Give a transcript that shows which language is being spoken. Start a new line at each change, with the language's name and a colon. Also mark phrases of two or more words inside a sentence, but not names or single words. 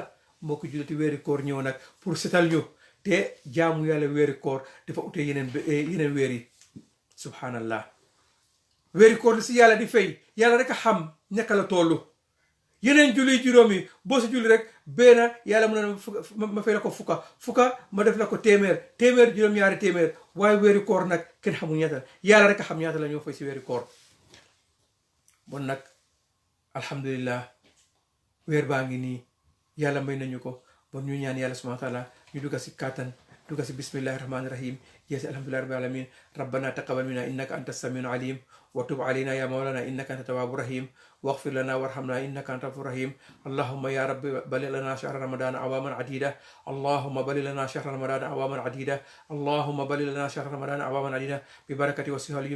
Wolof: mbokki jullit yi weeri koor ñëw nag pour setal ñu te jaamu yàlla weeri koor dafa utee yeneen weer yi subhanallah weeri koor li si yàlla di fay yàlla rek a xam ñaka la tollu yeneen julli juróom yi boo si julli rek benn yàlla mu ne ma fay la ko fukka ma def la ko téeméer juróom-ñaari téeméer waaye weeri koor nag kenn xamul ñaata yàlla rek a xam ñaata la ñoo fay si weeri koor bon nag alhamdulillah weer baa ngi nii yàlla may nañu ko bon ñu ñaan yàlla
Arabic: سبحانه وتعالى
Wolof: ñu dugga si kàttan dugga si
Arabic: بسم الله الرحمن الرحيم jeesi الحمد لله رب العالمين ربنا تقبل منا إنك أنت السميع العليم وتب علينا يا مولانا إنك أنت التواب الرحيم واغفر لنا وارحمنا انك انت الغفور الرحيم اللهم يا رب بلغ لنا شهر رمضان عواما عديده اللهم بلغ لنا شهر رمضان عواما عديده اللهم بلغ لنا شهر رمضان عواما عديده ببركه وصحه اليوم